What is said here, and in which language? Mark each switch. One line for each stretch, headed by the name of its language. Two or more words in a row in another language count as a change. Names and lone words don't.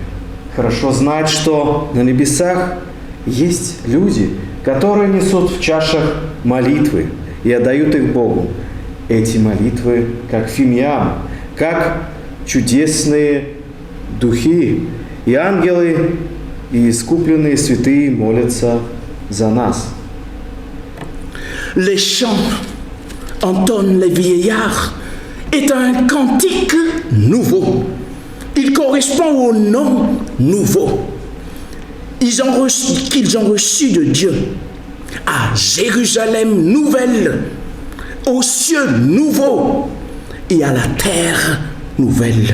Russian: Хорошо знать, что на небесах есть люди, которые несут в чашах молитвы и отдают их Богу. Эти молитвы, как фимиам, как чудесные духи, и ангелы, и искупленные святые молятся за нас.
French: Les chants entonnent les vieillards est un cantique nouveau. Il correspond au nom nouveau qu'ils ont reçu de Dieu. À Jérusalem nouvelle, aux cieux nouveaux et à la terre nouvelle.